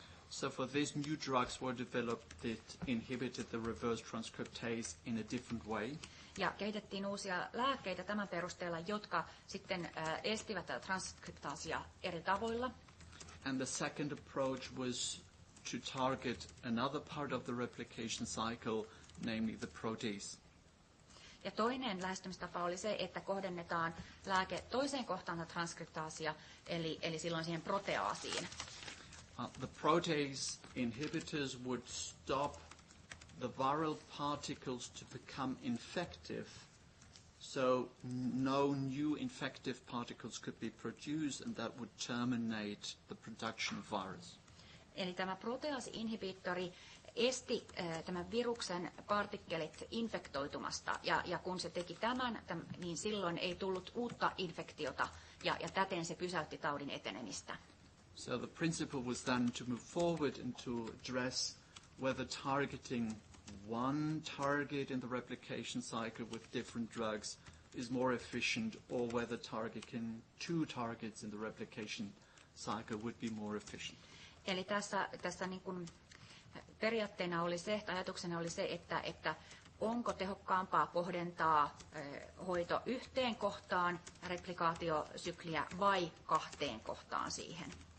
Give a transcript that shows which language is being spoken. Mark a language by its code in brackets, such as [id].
[en] So for these new drugs were developed that inhibited the reverse transcriptase in a different way. [fi] Ja kehitettiin uusia lääkkeitä tämän perusteella, jotka sitten estivät transkriptaasia eri tavoilla. [en] And the second approach was to target another part of the replication cycle, namely the protease. [fi] Ja toinen lähestymistapa oli se, että kohdennetaan lääke toiseen kohtaan transkriptaasia, eli silloin siihen proteaasiin. [en] The protease inhibitors would stop the viral particles to become infective, so no new infective particles could be produced, and that would terminate the production of virus. [fi] Eli tämä proteaasi-inhibiittori esti tämän viruksen partikkelit infektoitumasta, ja kun se teki tämän, niin silloin ei tullut uutta infektiota, ja täten se pysäytti taudin etenemistä. [en] So the principle was then to move forward and to address whether targeting one target in the replication cycle with different drugs is more efficient, or whether targeting two targets in the replication cycle would be more efficient. [fi] Eli tässä niin kuin periaatteena oli se, tai ajatuksena oli se, että onko tehokkaampaa kohdentaa hoito yhteen kohtaan replikaatiosykliä vai kahteen kohtaan siihen.